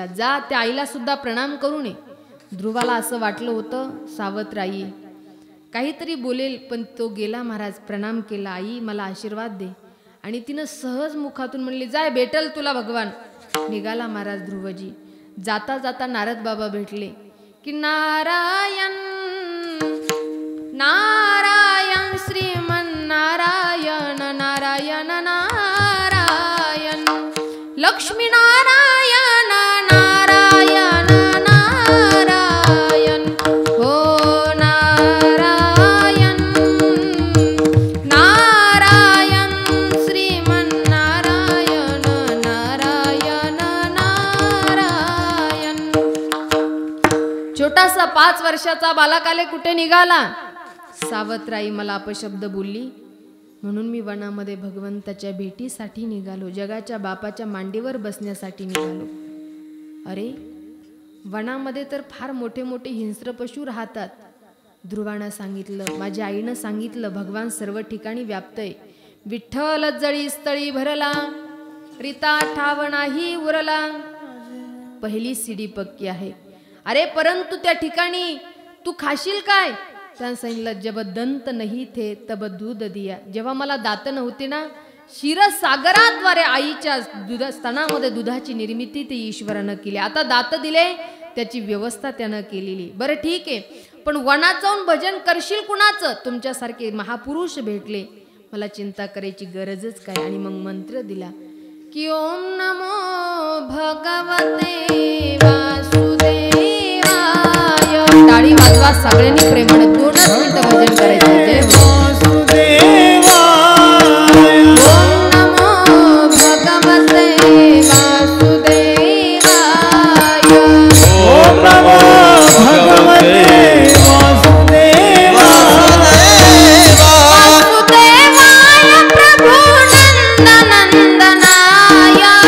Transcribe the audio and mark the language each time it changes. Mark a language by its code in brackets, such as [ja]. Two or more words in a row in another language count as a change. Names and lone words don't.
[mr] जा, त्या आईला सुद्धा प्रणाम करू नये. ध्रुवाला असं वाटलं होतं सावत्राई काहीतरी बोलेल, पण तो गेला महाराज, प्रणाम केला. आई मला आशीर्वाद दे. आणि तिनं सहज मुखातून म्हणली, जाय भेटल तुला भगवान. निघाला महाराज ध्रुवजी. जाता जाता नारद बाबा भेटले की नारायण नारायण श्रीमन्नारायण नारायण नारायण लक्ष्मी नारायण नारायण नारायण हो नारायण नारायण श्रीमन्नारायण नारायण नारायण. छोटासा 5 वर्षाचा बालकाले कुठे निघाला? सावत्राई मला अपशब्द बोलली म्हणून मी वनामध्ये भगवंताच्या भेटीसाठी निघालो, जगाच्या बापाच्या मांडीवर बसण्यासाठी निघालो. अरे वनामध्ये तर फार मोठे मोठे हिंस्र पशु राहतात. ध्रुवानं सांगितलं, माझ्या आईनं सांगितलं, भगवान सर्व ठिकाणी व्याप्तय. विठ्ठल जळी स्थळी भरला, रीता ठाव नाही उरला. पहिली सीडी पक्की आहे. अरे परंतु त्या ठिकाणी तू खाशील काय? त्यानं सांगितलं [hi] जब दंत नाही थे तब दूध दिया. [mr] जेव्हा मला दात नव्हती ना, क्षीरसागराद्वारे आईच्या स्तनामध्ये दुधाची निर्मिती ते ईश्वरानं केली. आता दात दिले, त्याची व्यवस्था त्यानं केलेली. बरं ठीक आहे, पण वनात जाऊन भजन करशील कुणाचं? तुमच्यासारखे महापुरुष भेटले, मला चिंता करायची गरजच काय. आणि मग मंत्र दिला की [sa] ओम नमो भगवते वासुदेवाय. [mr] टाळी वाजवा सगळ्यांनी प्रेमाने 2 मिनिटं भजन करायचं. [sa] जय वासुदेवाय. ओम नमो भगवते वासुदेवाय. ओम नमो भगवते वासुदेवाय. वासुदेवाय प्रभु नंदनंदनाय.